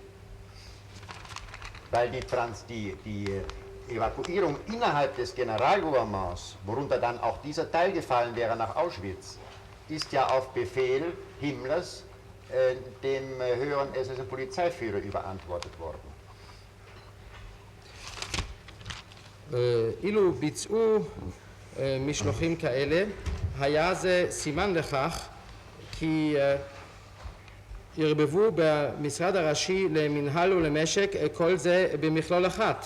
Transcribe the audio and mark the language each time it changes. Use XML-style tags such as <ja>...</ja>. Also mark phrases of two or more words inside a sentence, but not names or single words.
<de>Weil die Evakuierung innerhalb des Generalgouvernements, worunter dann auch dieser Teil gefallen wäre nach Auschwitz, ist ja auf Befehl Himmlers dem höheren SS- und Polizeiführer überantwortet worden.</de> <he>אילו ביצעו משלוחים כאלה, היה זה סימן לכך כי ערבבו במשרד הראשי למנהל ולמשק כל זה במכלול אחת.</he>